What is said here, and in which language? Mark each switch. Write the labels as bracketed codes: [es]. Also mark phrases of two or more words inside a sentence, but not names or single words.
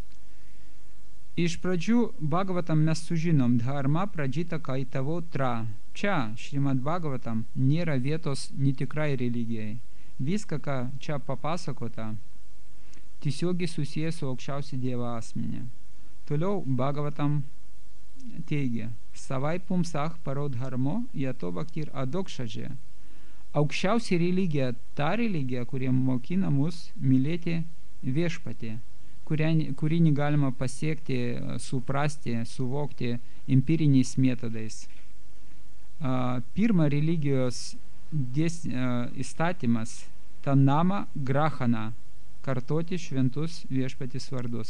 [lt] Iš pradžių Bhagavatam mes sužinom [sa] धर्म प्रद्जित कैतवो त्र. [lt] Čia Šrimad Bhagavatam nėra vietos netikrai religijai. Viską, ką čia papasakota, tiesiogiai susijęs su aukščiausiu Dievo asmenį. Toliau Bhagavatam teigia, [sa] स वै पुंसां परो धर्मो यतो भक्तिर् अधोक्षजे. [lt] Aukščiausia religija, ta religija, kurie mokina mus mylėti viešpatį, kurį negalima pasiekti, suprasti, suvokti empiriniais metodais. Pirma religijos įstatymas [sa] तन्नाम ग्रहण, [lt] kartoti šventus viešpatės vardus.